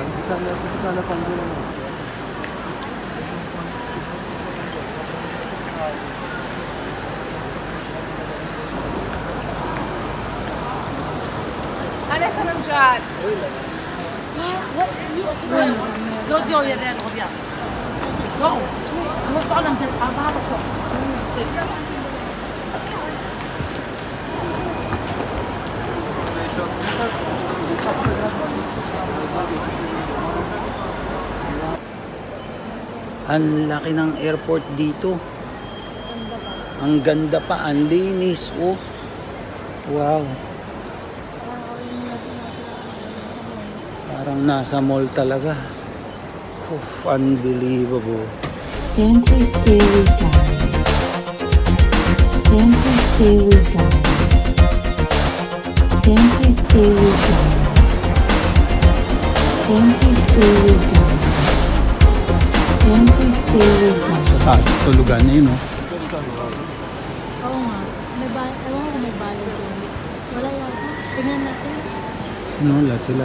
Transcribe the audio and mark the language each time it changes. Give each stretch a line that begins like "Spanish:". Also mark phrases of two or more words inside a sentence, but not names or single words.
Italian: Adesso non c'è.
French: Go, reviens. Go. On va faire un bar de fond.
Filipino: Ang laki ng airport dito. Ang ganda pa, ang linis. Oh. Wow. Parang nasa mall talaga.
English: Oof, unbelievable. Dante's Daily Guide. Dante's Daily Guide. Dante's Daily Guide. Dante's Daily Guide. Dante's Daily Guide.
Filipino: Sa taas, tulugan na yun, no? Oo nga. Ewan ko may balo doon. Wala yata. Tingnan natin. No, lahat sila.